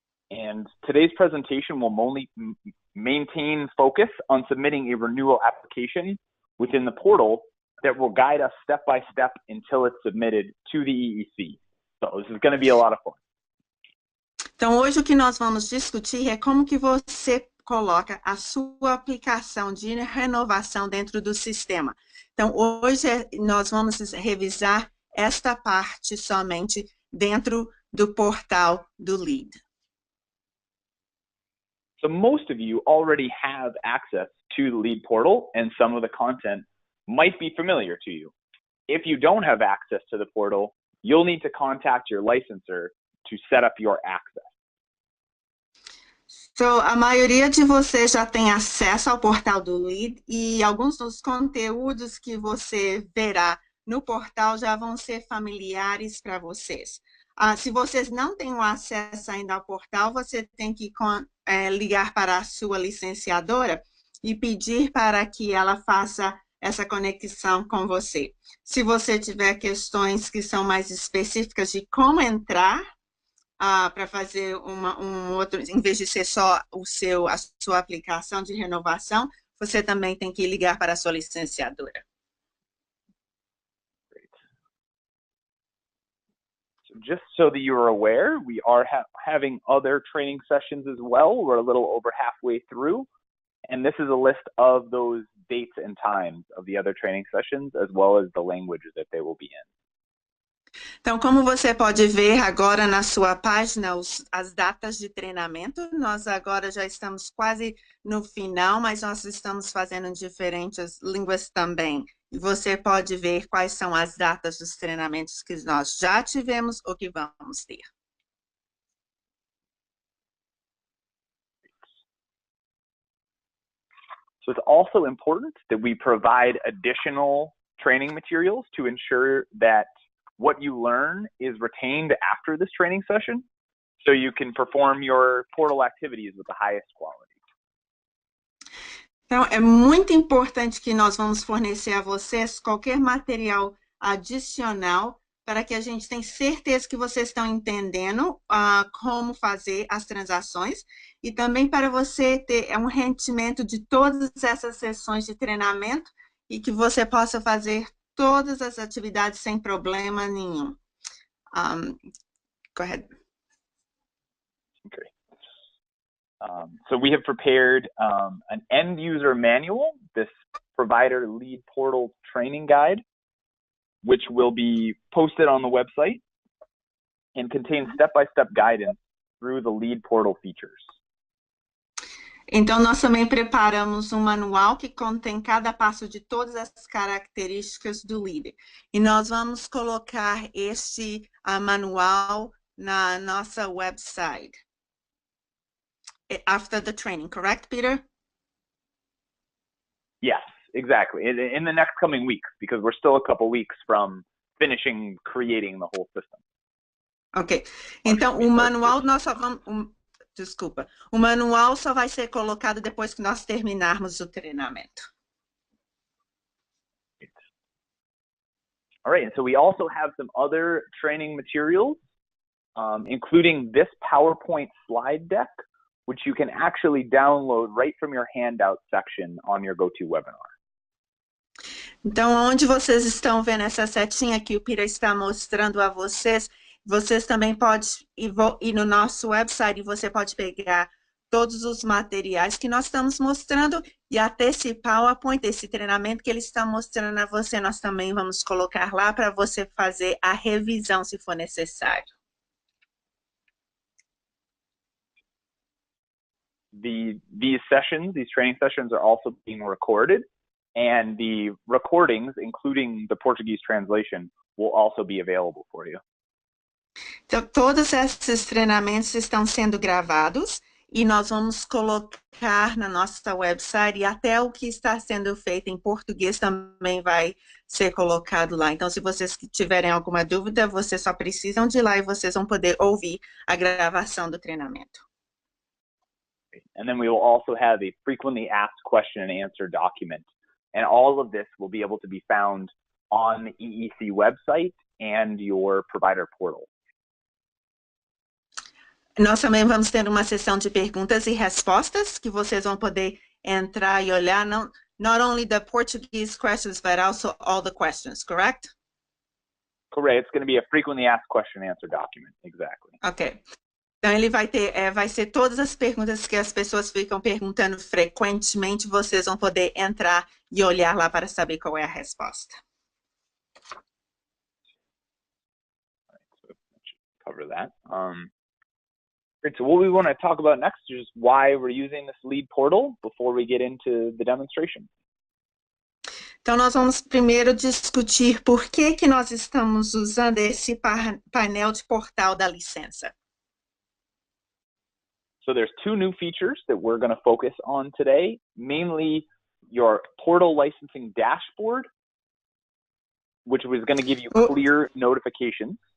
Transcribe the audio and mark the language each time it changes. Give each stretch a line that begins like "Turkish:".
English: And today's presentation will only maintain focus on submitting a renewal application within the portal that will guide us step by step until it's submitted to the EEC. So this is going to be a lot of fun.
Portuguese: Então, hoje o que nós vamos discutir é como que você coloca a sua aplicação de renovação dentro do sistema. Então, hoje nós vamos revisar esta parte somente dentro do portal do LEAD.
English: So most of you already have access to the LEAD portal and some of the content might be familiar to you. If you don't have access to the portal, you'll need to contact your licensor to set up your access.
Portuguese: So, a maioria de vocês já tem acesso ao portal do LEAD e alguns dos conteúdos que você verá no portal já vão ser familiares para vocês. Se vocês não têm acesso ainda ao portal, você tem que ligar para a sua licenciadora e pedir para que ela faça essa conexão com você. Se você tiver questões que são mais específicas de como entrar para fazer um outro, em vez de ser só a sua aplicação de renovação, você também tem que ligar para a sua licenciadora.
English: Just so that you're aware, we are having other training sessions as well. We're a little over halfway through, and this is a list of those dates and times of the other training sessions, as well as the languages that they will be in.
Portuguese: Então, como você pode ver agora na sua página, as datas de treinamento, nós agora já estamos quase no final, mas nós estamos fazendo diferentes línguas também. E você pode ver quais são as datas dos treinamentos que nós já tivemos ou que vamos ter.
English: So it's also important that we provide additional training materials to ensure that what you learn is retained after this training session, so you can perform your portal activities with the highest quality.
Portuguese: Então, é muito importante que nós vamos fornecer a vocês qualquer material adicional para que a gente tenha certeza que vocês estão entendendo como fazer as transações e também para você ter um rendimento de todas essas sessões de treinamento e que você possa fazer todas as atividades sem problema nenhum.
English: Go ahead. Okay. So we have prepared an end user manual, this provider lead portal training guide, which will be posted on the website and contains step-by-step guidance through the lead portal features.
Portuguese: Então, nós também preparamos um manual que contém cada passo de todas as características do LEAD. E nós vamos colocar este manual na nossa website.
English: After the training, correct, Peter? Yes, exactly. In the next coming weeks, because we're still a couple weeks from finishing creating the whole system. Ok.
Portuguese: Então, o manual nós só vamos... Desculpa. O manual só vai ser colocado depois que nós terminarmos o treinamento.
English: All right, and so we also have some other training materials, including this PowerPoint slide deck, which you can actually download right from your handout section on your GoToWebinar.
Portuguese: Então, onde vocês estão vendo essa setinha que o Pira está mostrando a vocês, vocês também podem ir no nosso website e você pode pegar todos os materiais que nós estamos mostrando e até esse PowerPoint, esse treinamento que ele está mostrando a você, nós também vamos colocar lá para você fazer a revisão se for necessário.
English: These sessions, these training sessions are also being recorded, and the recordings, including the Portuguese translation, will also be available for you.
Portuguese: Então, todos esses treinamentos estão sendo gravados e nós vamos colocar na nossa website e até o que está sendo feito em português também vai ser colocado lá. Então, se vocês tiverem alguma dúvida, vocês só precisam de ir lá e vocês vão poder ouvir a gravação do treinamento.
English: And then we will also have a frequently asked question and answer document. And all of this will be able to be found on the EEC website and your provider portal.
Portuguese: Nós também vamos ter uma sessão de perguntas e respostas que vocês vão poder entrar e olhar,
English: not only the Portuguese questions, but also all the questions, correct? Correct. It's going to be a frequently asked question and answer document. Exactly. Ok.
Portuguese: Então, ele vai ser todas as perguntas que as pessoas ficam perguntando frequentemente, vocês vão poder entrar e olhar lá para saber qual é a resposta.
English: Cover that. Great. So what we want to talk about next is why we're using this lead portal before we get into the demonstration.
Portuguese: Então, nós vamos primeiro discutir por que nós estamos usando esse painel de portal da licença.
English: So there's two new features that we're going to focus on today, mainly your portal licensing dashboard, which was going to give you clear notifications.